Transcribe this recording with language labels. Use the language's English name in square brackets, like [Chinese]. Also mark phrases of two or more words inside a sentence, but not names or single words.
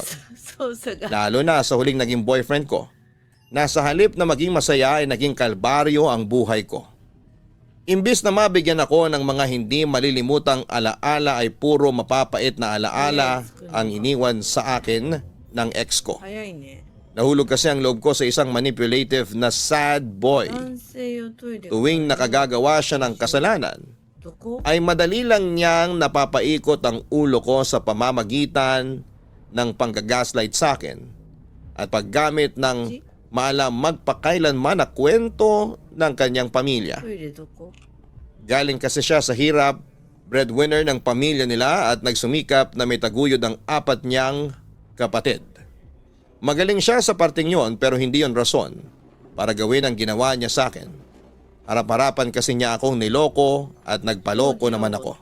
[Filipino] Lalo na sa huling naging boyfriend ko. Na sa halip na maging masaya ay naging kalbaryo ang buhay ko. Imbis na mabigyan ako ng mga hindi malilimutang alaala ay puro mapapait na alaala ang iniwan sa akin ng ex ko. Nahulog kasi ang loob ko sa isang manipulative na [English] sad boy. [Japanese] 男性用トイレが [Filipino] Tuwing nakagagawa siya ng kasalanan, [Japanese] どこ [Filipino] ay madali lang niyang napapaikot ang ulo ko sa pamamagitan ng panggagaslight sa akin at paggamit ng maalam magpakailanman na kwento ng kanyang pamilya. [Japanese] トイレどこ [Filipino] Galing kasi siya sa hirap, breadwinner ng pamilya nila at nagsumikap na may taguyod ang 4 niyang kapatid. Magaling siya sa parting yon pero hindi yon rason para gawin ang ginawa niya sa akin. Harap-harapan kasi niya akong niloko at nagpaloko naman ako.